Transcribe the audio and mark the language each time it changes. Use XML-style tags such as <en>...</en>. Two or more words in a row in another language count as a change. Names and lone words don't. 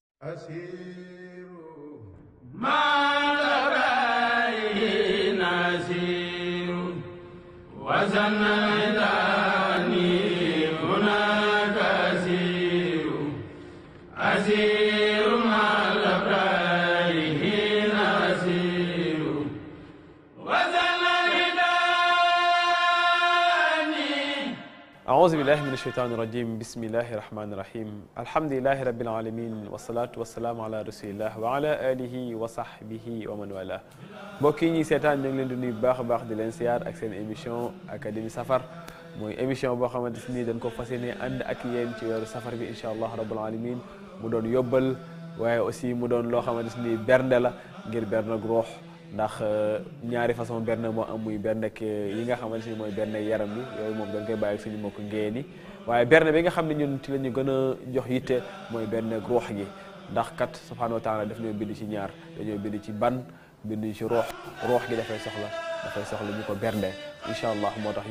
<ar>أسير ما لبيه نسير وزنيتني هناك أسير أسير ما لبيه نسير أعوذ بالله من الشيطان الرجيم بسم الله الرحمن الرحيم الحمد لله رب العالمين والصلاة والسلام على رسول الله وعلى آله وصحبه ومن والاه</ar> <wo>mbokk yi ñuy seetaan ñu ngi leen di nuyu bu baax a baax di leen siyaar ak seen émission Académie Safar mooy émission boo xamante ni dañ ko fas yéene ànd ak yéen ci weeru safar bi</wo> <ar>إن شاء الله رب العالمين</ar> <wo>mu doon yóbbal waaye aussi mu doon loo xamante ni bernde la ngir bernde ruux ndax ñaari façon bernde moo am muy bernde yi nga xamante ni mooy bernde yaram bi yooyu moom dañ koy bàyyi ak suñu mbokk ngeen yi waaye bernde bi nga xam ne ñun ci la ñu gën a jox yitte mooy bernde ruux gi ndax kat</wo> <ar>سبحانه وتعالى</ar> <wo>daf ñoo bind ci ñaar dañoo bind ci ban bind ci ruux gi dafay soxla ñu ko bernde</wo> <ar>إن شاء الله</ar> <wo>moo tax</wo>